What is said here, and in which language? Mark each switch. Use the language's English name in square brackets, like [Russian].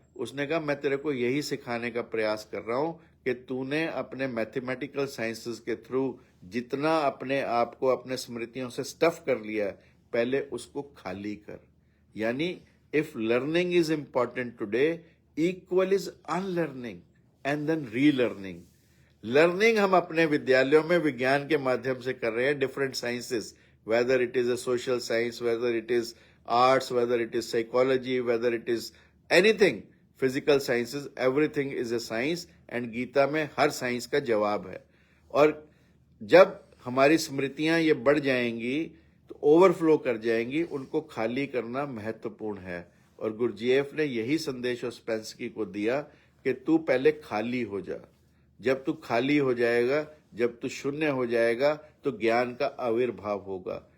[Hindi] उसने कहा मैं तेरे को यही सिखाने का प्रयास कर रहा हूं कि तूने अपने मैथमेटिकल साइंसेस के थ्रू जितना अपने आप को अपने स्मृतियों से स्टफ कर लिया है, पहले उसको खाली कर। [English] यानी if learning is important today, equal is unlearning and then relearning. [Hindi] Learning हम अपने विद्यालयों में विज्ञान के माध्यम से कर रहे हैं, [English] different sciences, whether it is a social science, whether it is arts, whether it is psychology, whether it is anything, physical sciences, everything is a science, and [Hindi] Gita में हर साइंस का जवाब है। और जब हमारी स्मृतियां ये बढ़ जाएंगी तो ओवरफ्लो कर जाएंगी, उनको खाली करना महत्वपूर्ण है। और गुरजीएफ ने यही संदेश ओस्पेंस्की को दिया कि तू पहले खाली हो जा। जब तू खाली हो जाएगा, जब तू शून्य हो जाएगा तो ज्ञान का आविर्भाव होगा।